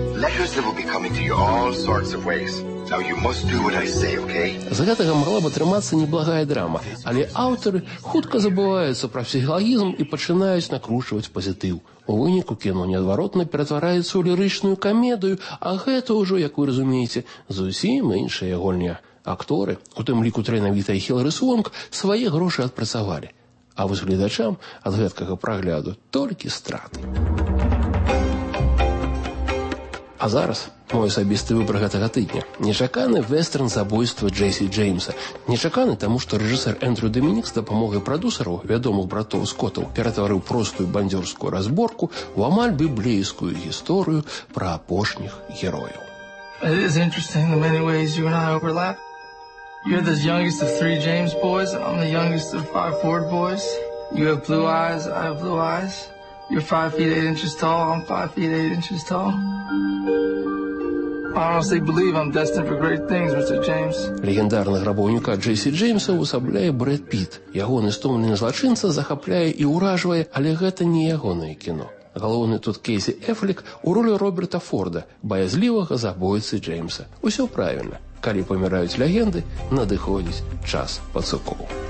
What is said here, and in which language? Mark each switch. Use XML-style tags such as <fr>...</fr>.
<en>Letters that will be coming to you all sorts of ways. Now you must do what I say, okay?</en> <be>З гэтага магла б атрымацца неблагая драма, але аўтары хутка забываюцца пра псіхалагізм і пачынаюць накручваць пазітыў. У выніку кіно неадваротна ператвараецца ў лірычную камедыю, а гэта ўжо, як вы разумееце, зусім іншая гульня. Акторы, у тым ліку таленавітая Хілары Суонг, свае грошы адпрацавалі. А вось гледачам ад гэткага прагляду толькі страты. А зараз мой асабісты выбар гэтага тыдня. Нечаканы вестэрн «Забойства Джесі Джеймса». Нечаканы, таму што рэжысэр Эндрю Дамінік з дапамогай прадусараў, вядомых братоў Скотаў, ператварыў простую бандзёрскую разборку ў амаль біблейскую гісторыю пра апошніх герояў.</be> <en>It is interesting the many ways you and I overlap. You're the youngest of three James boys. I'm the youngest of five Ford boys. You have blue eyes, I have blue eyes. You're 5'8" tall, I'm 5'8" tall. I honestly believe I'm destined for great things, Mr. James.</en> <be>Легендарны грабоўніка Джесі Джеймса ўсабляе Брэд Піт. Ягоны стомлены злачынца захапляе і ўражвае, але гэта не ягонае кіно. Галоўны тут Кейсі Эфлік у ролі Роберта Форда, баязлівага забойцы Джеймса. Усё правільна. Калі паміраюць легенды, надыходзіць час пацукоў.</be>